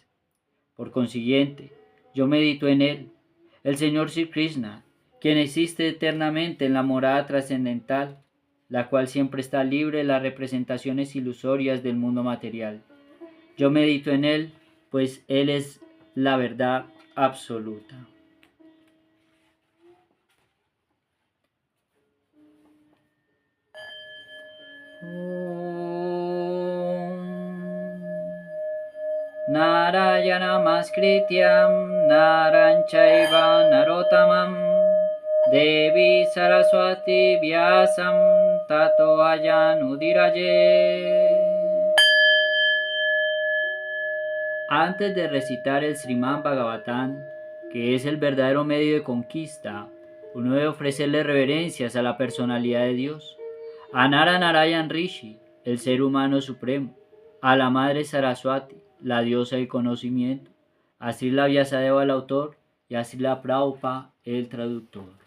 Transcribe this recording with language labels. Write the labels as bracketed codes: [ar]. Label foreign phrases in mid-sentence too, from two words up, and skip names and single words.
[es] Por consiguiente, yo medito en Él, el Señor Sri Krishna, quien existe eternamente en la morada trascendental, la cual siempre está libre de las representaciones ilusorias del mundo material. Yo medito en Él, pues Él es la verdad absoluta. [sa] नारायण नमस्कृत्यम् नरञ्चैव नरोत्तमम् देवी सरस्वती व्यासम् ततो अयनुदीरये. [es] Antes de recitar el Srimad Bhagavatam, que es el verdadero medio de conquista, uno debe ofrecerle reverencias a la personalidad de Dios, a Nara Narayan Rishi, el ser humano supremo, a la Madre Saraswati, la diosa del conocimiento, a Srila Vyasadeva el autor y a Srila Prabhupada el traductor.